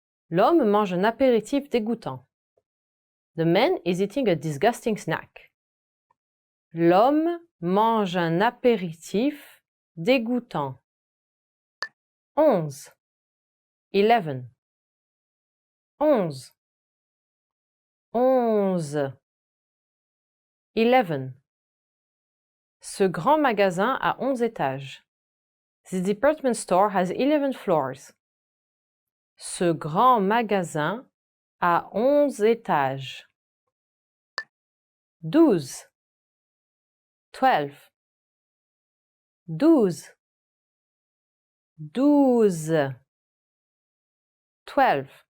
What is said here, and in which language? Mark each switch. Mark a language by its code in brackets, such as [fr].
[fr] L'homme mange un apéritif dégoûtant. [en] The man is eating a disgusting snack. [fr] L'homme mange un apéritif dégoûtant. 11. 11. 11. 11. 11. Ce grand magasin a 11 étages. [en] This department store has 11 floors. [fr] Ce grand magasin a 11 étages. 12. 12. 12. 12. 12.